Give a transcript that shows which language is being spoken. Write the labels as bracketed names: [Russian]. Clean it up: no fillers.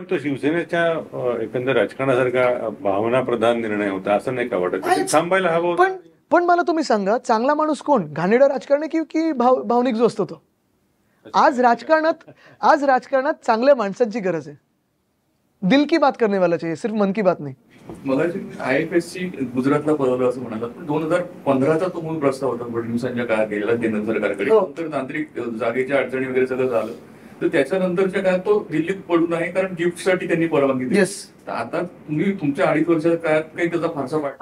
[Marathi] पण तो शिवसेनेच्या एकंदर राजकारणासारखा भावना प्रधान निर्णय होता असं नाही का वाटत? थांबायला हवं. पण मला तुम्ही सांगा, चांगला माणूस कोण, घाणेरडा राजकारणी की भावनिक जो असतो तो? आज राजकारणात चांगल्या माणसांची गरज आहे. [Hindi] दिल की बात करने वाला चाहिए, सिर्फ मन की बात नाही. [Marathi] मला IFSC गुजरातला पळवलं असं म्हणाला, पण 2015चा तो मूळ प्रस्ताव होता फडणवीसांच्या काळात गेलेला केंद्र सरकारकडे. नंतर तांत्रिक जागेच्या अडचणी वगैरे सगळं झालं, तर त्याच्यानंतरच्या काळात तो दिल्लीत पडून आहे, कारण गिफ्टसाठी त्यांनी परवानगी दिली. तर आता तुम्ही तुमच्या 2.5 वर्षाच्या काळात काही त्याचा फारसा वाटत?